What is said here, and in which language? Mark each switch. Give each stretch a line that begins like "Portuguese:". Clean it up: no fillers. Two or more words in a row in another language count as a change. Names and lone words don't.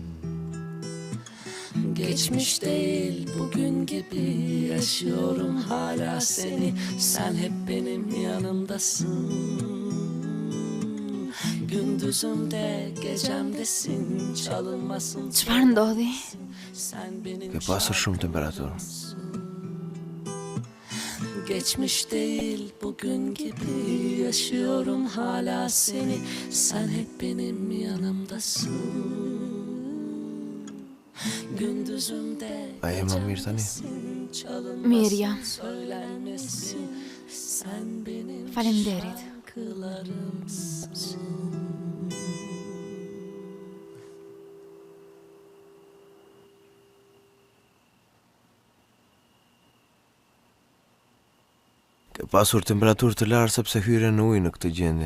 Turkish: Geçmiş değil bugün gibi yaşıyorum hala seni, sen hep benim yanımdasın. Gündüzümde gecemdesin, çalınmasın
Albanian: Çfarë ndodhi?
Turkish: sen benim
Albanian: Ke pasur shumë temperaturë.
Turkish: Geçmiş değil bugün gibi yaşıyorum hala seni, sen hep benim yanımdasın. Gündüzümde
Albanian: A jema mirë tani? Mirë jam.
Turkish: söylenmesin, sen benim
Albanian: Faleminderit.
Turkish: şarkılarımsın.
Albanian: Ke pasur temperaturë të lartë sepse hyre në ujë në këtë gjendje.